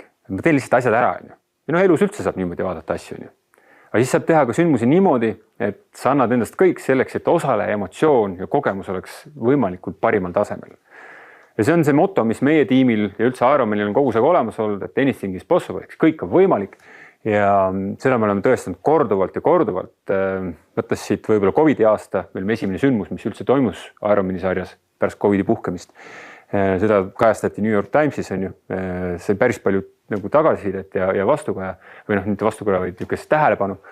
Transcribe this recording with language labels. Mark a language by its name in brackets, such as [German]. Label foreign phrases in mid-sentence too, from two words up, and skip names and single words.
[Estonian] Ma teen lihtsalt asjad ära, on ju. Ja elus üldse saab niimoodi vaadata asju, on ju. Aga siis saab teha ka sündmusi niimoodi, et sa annad endast kõik selleks, et osaleja emotsioon ja kogemus oleks võimalikult parimal tasemel. Ja see on see motto, mis meie tiimil ja üldse Ironmanil on kogu aeg olemas olnud, et [English] anything is possible, [Estonian] kõik on võimalik. Ja seda me oleme tõestanud korduvalt ja korduvalt. Võttes siit võib-olla COVID-i aasta, meil on esimene sündmus, mis üldse toimus Ironmani sarjas pärast COVID-i puhkemist. Seda kajastati New York Timesis, on ju. See päris palju nagu tagasisidet ja vastukaja või mitte vastukaja, vaid niisugust tähelepanu.